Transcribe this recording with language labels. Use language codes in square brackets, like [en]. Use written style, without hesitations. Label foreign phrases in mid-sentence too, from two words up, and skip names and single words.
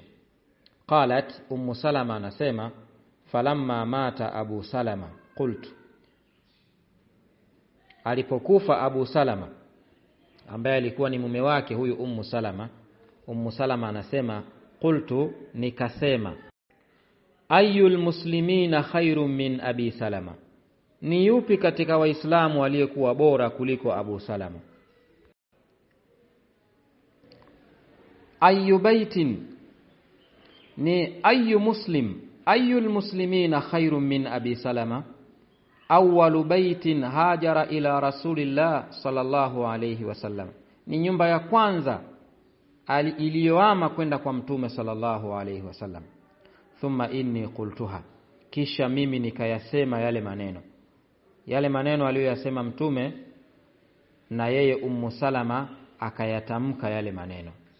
[sw] Qalat, Ummu Salama anasema, [ar] فلما مات أبو سلمة قلت, [sw] alipokufa Abu Salama ambaye alikuwa ni mume wake huyu Ummu Salama, Ummu Salama anasema, qultu, nikasema, [ar] أي المسلمين خير من أبي سلمة, [sw] ni yupi katika waislamu aliyekuwa bora kuliko Abu Salama? [ar] أي بيت, [sw] ni [ar] أي مسلم، أي المسلمين خير من أبي سلمة، أول بيت هاجر إلى رسول الله صلى الله عليه وسلم, [sw] ni nyumba ya kwanza iliyoama kwenda kwa Mtume [ar] صلى الله عليه وسلم. ثم إني قلتها, [sw] kisha mimi nikayasema yale maneno aliyoyasema Mtume, na yeye Ummu Salama akayatamka yale maneno.